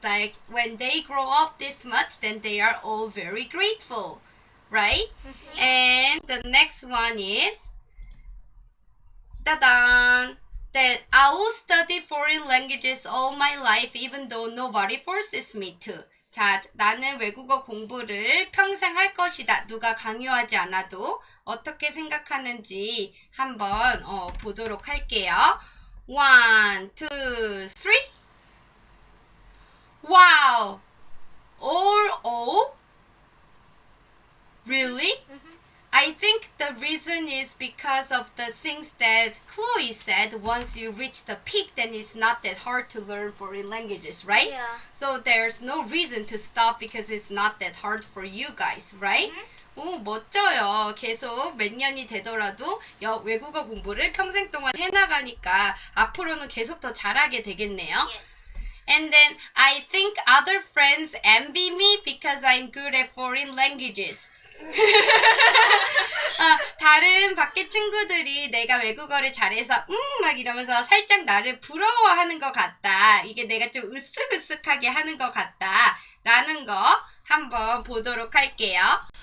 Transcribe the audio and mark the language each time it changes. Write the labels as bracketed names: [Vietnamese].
[English] Like when they grow up this much, then they are all very grateful, right? And the next one is, ta-da! That I will study foreign languages all my life even though nobody forces me to. [Korean] 자, 나는 외국어 공부를 평생 할 것이다. 누가 강요하지 않아도 어떻게 생각하는지 한번 보도록 할게요. [English] 1, 2, 3. Wow! All O? Really? I think the reason is because of the things that Chloe said. Once you reach the peak, then it's not that hard to learn foreign languages, right? Yeah. So there's no reason to stop because it's not that hard for you guys, right? [Korean] 오, 멋져요. 계속 몇 년이 되더라도 외국어 공부를 평생 동안 해나가니까 앞으로는 계속 더 잘하게 되겠네요. [English] Yes. And then I think other friends envy me because I'm good at foreign languages. [Korean] 다른 밖에 친구들이 내가 외국어를 잘해서 막 이러면서 살짝 나를 부러워하는 것 같다. 이게 내가 좀 으쓱으쓱하게 하는 것 같다. 라는 거 한번 보도록 할게요.